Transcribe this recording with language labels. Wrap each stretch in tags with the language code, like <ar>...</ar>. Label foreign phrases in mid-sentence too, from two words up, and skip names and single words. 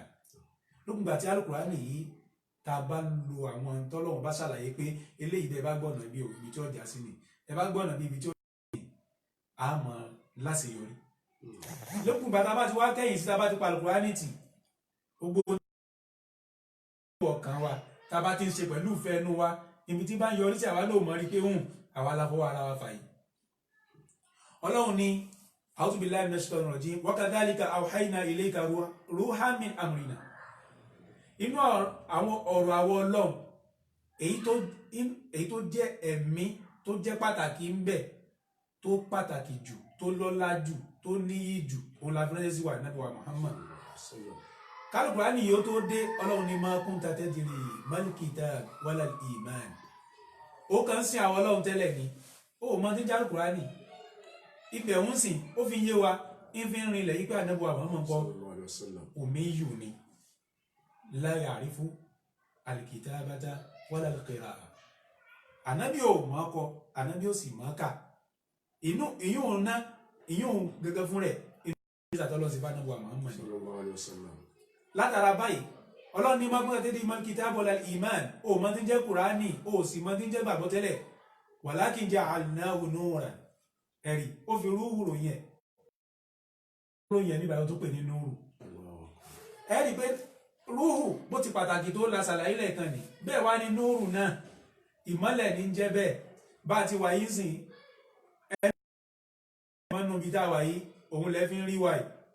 <yo>Lókùngbà tí Al-Qur'ani yìí tá a bá lo àwọn tọ́lọ́run bá ṣàlàyé pé eléyìí tẹ́ bá gbọ́nà ibi tí ọjà sí ni, ẹ bá gbọ́nà bí ibi tí ó ní àmọ́ láṣeyọrí. Lókùngbà tá a bá ti wá kẹ́yìn sí tá a bá ti pa Al-Qur'ani tì, gbogbo ọkàn wa tá a bá ti ń ṣe pẹ̀lú ìfẹ́ inú wa, ibi tí bá ń yọrí sí àwa ló mọ̀ rí pé àwa la fọwọ́ ara wa fà yìí. Ọlọ́run ní</yo> <ar>أعوذ بالله من الشيطان الرجيم وكذلك أوحينا إليك روحا من أمرنا.</ar> <yo>Inú àwọn ọ̀rọ̀ àwọ̀ Ọlọ́run èyí tó jẹ́ ẹ̀mí tó jẹ́ pàtàkì ń bẹ, tó pàtàkì jù, tó lọ́lá jù, tó níyì jù, òun la fẹ́rẹ́ sí wa Ànábì wa Muhammad. Al-Qur'ani yóò tó dé, Ọlọ́run ní</yo> <ar>ما كنت تدري ما الكتاب ولا الإيمان.</ar> <yo>Ó kàn sí àwọn Ọlọ́run tẹ́lẹ̀ ni, ó mọ tí ń jẹ́ Al-Qur'ani. Ibẹ̀ ń sìn, ó fi yé wa, ń fi ń rinlẹ̀ yí pé Ànábì wa Muhammad kọ́ ummiyu ni.</yo> <ar>لا يعرف الكتابة ولا القراءة.</ar> <yo>Ànábì ò mọ̀ kọ, Ànábì ò sì mọ̀ kà. Ìyún gẹ́gẹ́ fún rẹ̀, inú ìsàtọ́lọ́ sí bá Ànábì wa Muhammad. Látara báyìí, Ọlọ́run ní</yo> <ar>ما كنت تدري ما الكتاب ولا الإيمان.</ar> <yo>Ó mọ̀ tí ń jẹ́ Kùránì, ó sì mọ̀ tí ń jẹ́ gbàgbọ́ tẹ́lẹ̀.</yo> <ar>ولكن جعلناه نورا.</ar> <yo>Ẹ̀rí, ó fi rúhù ròyìn ẹ̀ nígbà tó pè ní núrù. Ẹ̀rí pé rúhù bó ti pàtàkì tó la ṣàlàyé lẹ́ẹ̀kan ni, bẹ́ẹ̀ wá ní núrù náà, ìmọ́lẹ̀ ní jẹ́ bẹ́ẹ̀. Bá ti wà yìí sìn, ẹni mọ́nú bí tá wà yìí, òun lẹ́ fi ń rí wà yìí.</yo>